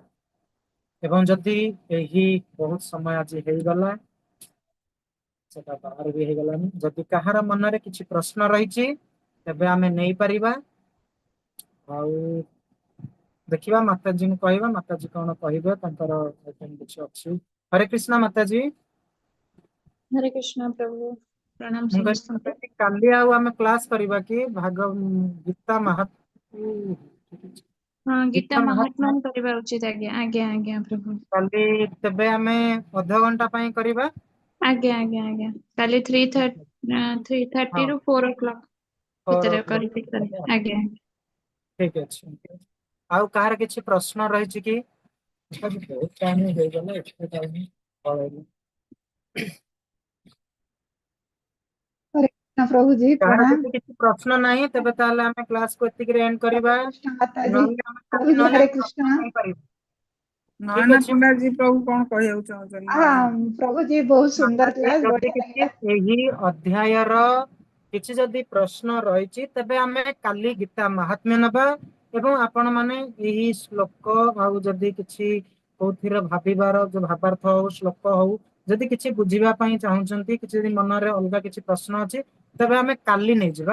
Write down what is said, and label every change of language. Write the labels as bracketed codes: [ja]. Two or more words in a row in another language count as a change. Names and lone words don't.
[or] ଏବଂ ଯଦି ଏହି ବହୁତ ସମୟ ଆଜି ହେଇଗଲା, ସେଟା ବାହାର ବି ହେଇଗଲାନି, ଯଦି କାହାର ମନରେ କିଛି ପ୍ରଶ୍ନ ରହିଛି ତେବେ ଆମେ ନେଇପାରିବା। ଆଉ ଦେଖିବା ମାତାଜୀଙ୍କୁ କହିବା, ମାତାଜୀ କଣ କହିବେ, ତାଙ୍କର କିଛି ଅଛି। ହରେ କୃଷ୍ଣ ମାତାଜୀ। [hi] हरे कृष्णा प्रभु, प्रणाम [or] ମୁଁ କହିଲି समस्तଙ୍କୁ। ମାତାଜୀ, କାଲି ଆଉ ଆମେ କ୍ଲାସ କରିବା କି ଗୀତା ମାହାତ୍ମ୍ୟ? [hi] हाँ, [or] ଗୀତା ଗୀତା ମାହାତ୍ମ୍ୟ महात्म्य କରିବା ଉଚିତ। ଆଜ୍ଞା ଆଜ୍ଞା ଆଜ୍ଞା ପ୍ରଭୁ। କାଲି ତେବେ ଆମେ ଅଧଘଣ୍ଟା ପାଇଁ କରିବା। ଆଜ୍ଞା ଆଜ୍ଞା ଆଜ୍ଞା କାଲି 3:30 ରୁ 4 o'clock ଭିତରେ କରିବି। ଆଜ୍ଞା ଠିକ ଅଛି। ଆଉ କାହାର କିଛି ପ୍ରଶ୍ନ ରହିଛି କି? ବହୁତ ଟାଇମ ହେଇଗଲା, ଏତେ ଟାଇମ ପଳେଇଲା। [hi] हरे कृष्ण प्रभु जी, [or] କାହାର [hi] प्रणाम। [or] ଯଦି କିଛି ପ୍ରଶ୍ନ ନାହିଁ ତେବେ ତାହେଲେ ଆମେ କ୍ଲାସକୁ ଏତିକିରେ ଏଣ୍ଡ କରିବା। [hi] कृष्ण माता जी, [or] ନହେଲେ ଆମେ [hi] प्रभु [or] କାଲି [hi] जी [or] ନହେଲେ [hi] हरे [or] ଆମେ [hi] कृष्ण। [or] ପ୍ରଶ୍ନ କରିବା। ନୟନା ପଣ୍ଡା ଜି ପ୍ରଭୁ କଣ କହିବାକୁ ଚାହୁଁଛନ୍ତି? [hi] हाँ प्रभु जी, बहुत सुंदर क्लास, [or] ଯଦି [hi] बढ़िया [or] କିଛି [hi] लगा। [or] ଏହି ଅଧ୍ୟାୟର କିଛି ଯଦି ପ୍ରଶ୍ନ ରହିଛି ତେବେ ଆମେ କାଲି ଗୀତା ମାହାତ୍ମ୍ୟ ନେବା ଏବଂ ଆପଣ ମାନେ ଏହି ଶ୍ଲୋକ ଆଉ ଯଦି କିଛି କୋଉଥିରେ ଭାବିବାର ଯୋଉ ଭାବାର୍ଥ ହଉ, ଶ୍ଲୋକ ହଉ, ଯଦି କିଛି ବୁଝିବା ପାଇଁ ଚାହୁଁଛନ୍ତି, କିଛି ଯଦି ମନରେ ଅଲଗା କିଛି ପ୍ରଶ୍ନ ଅଛି ତେବେ ଆମେ କାଲି ନେଇଯିବା।